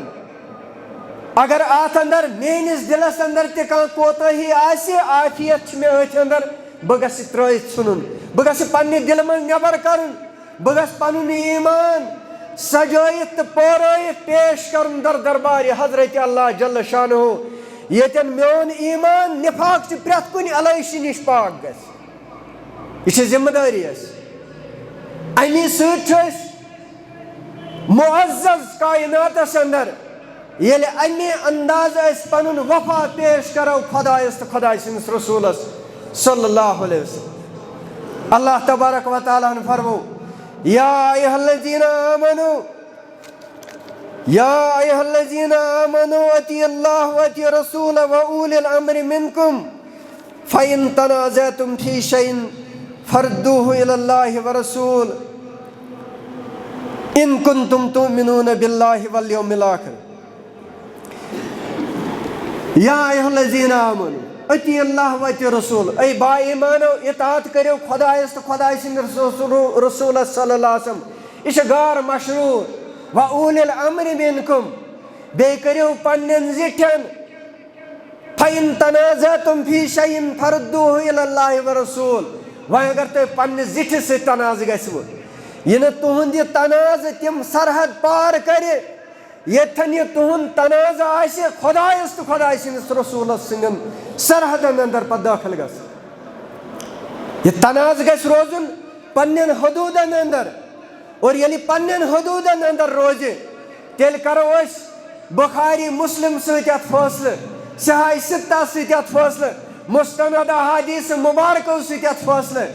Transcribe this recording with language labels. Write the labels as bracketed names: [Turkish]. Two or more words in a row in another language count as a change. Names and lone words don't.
[Kashmiri] اگر اتھ اندر میٲنِس دلس اندر تہِ کانٛہہ کوتٲہی آسہِ، عافیت چھِ مےٚ أتھۍ اندر، بہٕ گژھٕ ترٲیِتھ ژھٕنُن، بہٕ گژھٕ پننہِ دلہٕ منٛز نٮ۪بر کرُن، بہٕ گژھٕ پنُن ایٖمان سجٲیِتھ تہٕ پٲرٲیِتھ پیش کرُن در دربارِ حضرت اللہ [Arabic] جل شانہُ، [Kashmiri] ییٚتٮ۪ن میون ایٖمان نِفاق چہِ پرٛٮ۪تھ کُنہِ علٲیشہِ نِش پاک گژھِ. یہِ چھِ ذمہٕ دٲری اَسہِ. اَمی سۭتۍ چھُ أسۍ معزز کایناتس اندر ییٚلہِ اَمہِ اندازٕ أسۍ پنُن وفا پیش کرو خۄدایس تہٕ خۄداے سٕنٛدِس رسوٗلس [Arabic] صلی اللہ علیہ وسلم. اللہ تبارک و تعالیٰ [Kashmiri] ہن فرمو [Arabic] یا ایھا الذین آمنوا اطیعوا اللہ واطیعوا الرسول واولی الامر منکم فإن تنازعتم فی شیء فردوہ الی اللہ والرسول ان کنتم تؤمنون باللہ والیوم الآخر. یا ایھا الذین آمنوا اطیعوا اللہ واطیعوا الرسول، [Kashmiri] اے با ایمانو اطاعت کٔرِو خۄدایس تہٕ خۄداے سٕنٛدِس رسوٗلس [Arabic] صلی اللہ علیہ وسلم. [Kashmiri] یہِ چھُ غار مشروٗع. [Arabic] وَأُولِي الْأَمْرِ مِنکُم، [Kashmiri] بیٚیہِ کٔرِو پننٮ۪ن زِٹھٮ۪ن. [Arabic] فَإِن تَنَازَعْتُمْ فِی شَیْءٍ فَرُدُّوهُ إِلَى اللہِ وَالرَّسُولِ. [Kashmiri] وۄنۍ اگر تۄہہِ پننِس زِٹھِس سۭتۍ تنازٕ گژھِوٕ، یہِ نہٕ تُہُنٛد یہِ تنازٕ تِم سرحد پار کرِ ییٚتٮ۪ن یہِ تُہُنٛد تنازٕ آسہِ خۄدایس تہٕ خۄداے سٕنٛدِس رسوٗلس سٕنٛدٮ۪ن سرحدن اندر پتہٕ دٲخل گژھِ. یہِ تنازٕ گژھِ روزُن پننٮ۪ن حدوٗدن اندر، اور ییٚلہِ پننٮ۪ن حدوٗدن اندر روزِ تیٚلہِ کرو أسۍ بخاری مسلم سۭتۍ اتھ فٲصلہٕ، صحیح سِتہ سۭتۍ اتھ فٲصلہٕ، مستند احادیث مبارکو سۭتۍ اتھ فٲصلہٕ.